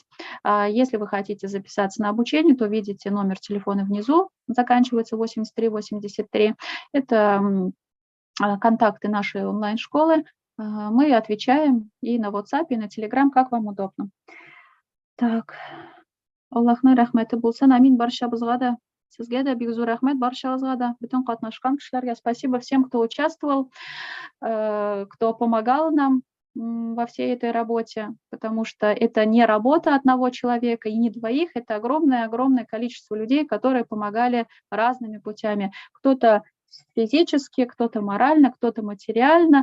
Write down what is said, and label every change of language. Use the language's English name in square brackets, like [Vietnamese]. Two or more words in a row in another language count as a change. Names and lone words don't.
[Russian] Если вы хотите записаться на обучение, то видите номер телефона внизу, заканчивается 8383. Это контакты нашей онлайн-школы. Мы отвечаем и на WhatsApp, и на Telegram, как вам удобно. Так. [Tatar] Аллахның рәхмәте булсын. Амин баршабызга да. Сезгә дә бик зур рәхмәт баршабызга да. Бүтән катнашкан кешеләргә [Russian] спасибо всем, кто участвовал, кто помогал нам во всей этой работе, потому что это не работа одного человека и не двоих, это огромное количество людей, которые помогали разными путями. Кто-то физически, кто-то морально, кто-то материально.